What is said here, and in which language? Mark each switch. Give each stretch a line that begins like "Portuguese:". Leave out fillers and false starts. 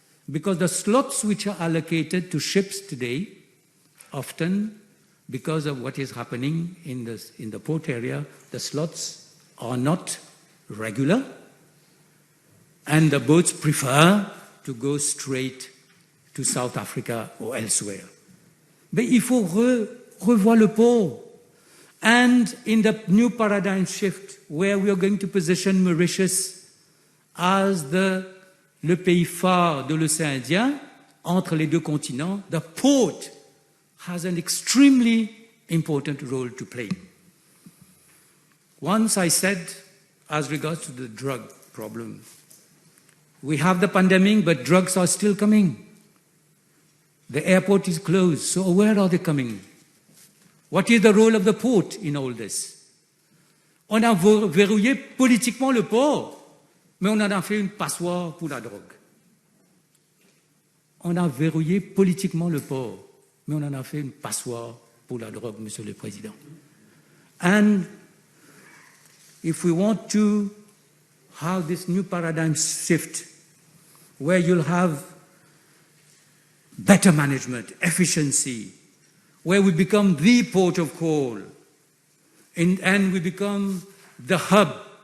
English: Because the slots which are allocated to ships today, often because of what is happening in the port area, the slots are not regular, and the boats prefer to go straight to South Africa or elsewhere.
French: Mais il faut revoir le port.
English: And in the new paradigm shift, where we are going to position Mauritius as
French: le pays phare de l'océan Indien, entre les deux continents,
English: the port has an extremely important role to play. Once I said, as regards to the drug problem, we have the pandemic, but drugs are still coming. The airport is closed, so where are they coming? What is the role of the port in all this?
French: On a verrouillé politiquement le port, mais on en a fait une passoire pour la drogue. On a verrouillé politiquement le port, mais on en a fait une passoire pour la drogue, Monsieur le Président.
English: And if we want to have this new paradigm shift, where you'll have better management, efficiency, where we become the port of call, and we become the hub.